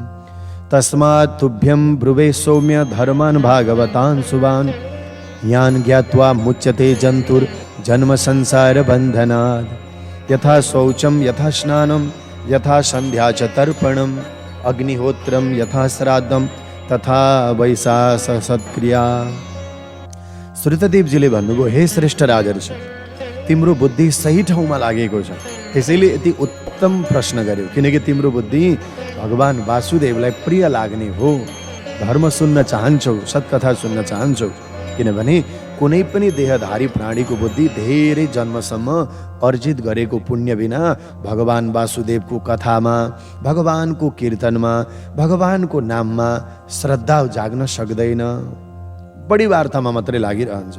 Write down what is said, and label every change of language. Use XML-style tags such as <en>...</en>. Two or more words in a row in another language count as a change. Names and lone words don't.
<sa>तस्मात् तुभ्यं ब्रुवे सौम्य धर्मान् भागवतान् शुभान् यान् ज्ञात्वा मुच्यते जन्तुर्जन्म संसार बन्धनात् यथा शौचं यथा स्नानं यथा संध्या च तर्पणम् अग्निहोत्रं यथा श्राद्धं तथा वैशाख सत्क्रिया।</sa> <ne>श्रुतदेवजीले भन्नुभयो, हे श्रेष्ठ राजर्षि, तिम्रो बुद्धि सही ठाउँमा लागेको छ, त्यसैले यति उत्तम प्रश्न गर्यो, किनकि तिम्रो बुद्धि भगवान वासुदेवलाई प्रिय लाग्ने हो। धर्म सुन्न चाहन्छौ, सत्कथा सुन्न चाहन्छौ, किनभने कुनै पनि देहधारी प्राणीको बुद्धि धेरै जन्मसम्म अर्जित गरेको पुण्य बिना भगवान वासुदेवको कथामा, भगवानको कीर्तनमा, भगवानको नाममा श्रद्धा जाग्न सक्दैन, बढी वार्तामा मात्रै लागिरहन्छ।</ne>